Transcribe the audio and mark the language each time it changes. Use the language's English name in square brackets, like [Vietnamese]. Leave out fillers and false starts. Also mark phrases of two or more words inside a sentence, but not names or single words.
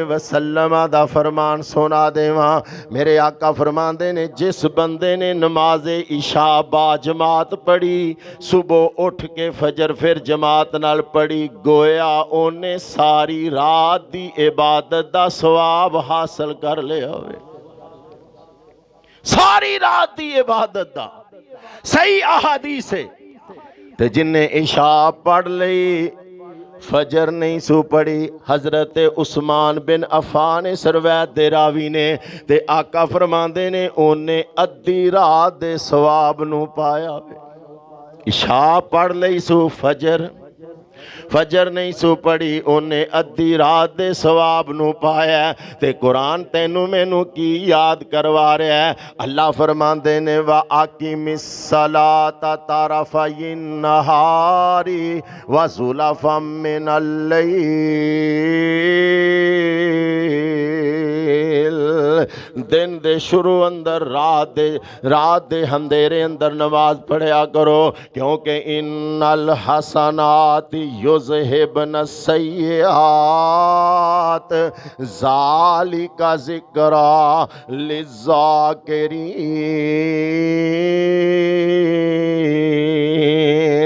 [Punjabi] وسلم دا فرمان سنا دے وہاں میرے آقا فرمان دے نے جس بندے نے نماز عشاء با جماعت پڑھی صبح اٹھ کے فجر پھر جماعت نال پڑھی گویا اونے ساری رات دی عبادت دا ثواب حاصل کر لے ہوئے ساری رات دی عبادت دا صحیح احادیث ہے تے جن نے عشاء پڑھ لئی فجر نہیں سو پڑھی. حضرت عثمان بن عفان اس روایت دے راوی نے تے آقا فرماندے نے اونے ادھی رات دے ثواب نو پایا. عشاء پڑھ لئی سو فجر نہیں سو پڑھی اونے ادھی رات دے ثواب نو پایا. تے قرآن تینوں مینوں کی یاد کروا رہا ہے. اللہ فرماندے نے [Arabic] وَأَقِمِ الصَّلَاةَ طَرَفَيِ النَّهَارِ وَزُلَفًا مِّنَ اللَّيْلِ. [Punjabi] دن دے شروع اندر رات دے اندھیرے اندر نماز پڑھیا کرو کیونکہ [Arabic] ان الحسنات یذہبن السیئات ذالک ذکریٰ للذاکرین.